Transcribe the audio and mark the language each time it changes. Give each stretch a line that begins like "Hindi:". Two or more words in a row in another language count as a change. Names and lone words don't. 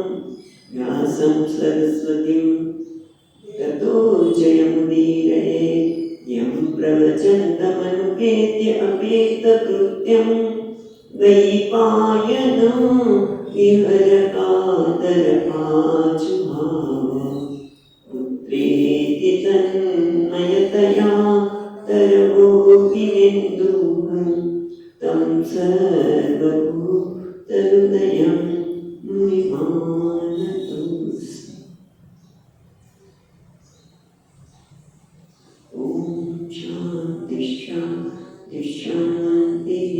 Sanskrit: વ્યાસં સરસ્વતીં તતો જયમુદીરયે યં પ્રવચन्तમનુપેત્ય અપેતકૃત્યં દ્વૈપાયનો વિહરકાતર આजुभाव पुत्रेति तन्मयतया तरवोऽपिनेन्दुः तं सर्वभूतहृदयं मुनिमानतोऽस्मि. शान्ति शान्ति शान्तिः.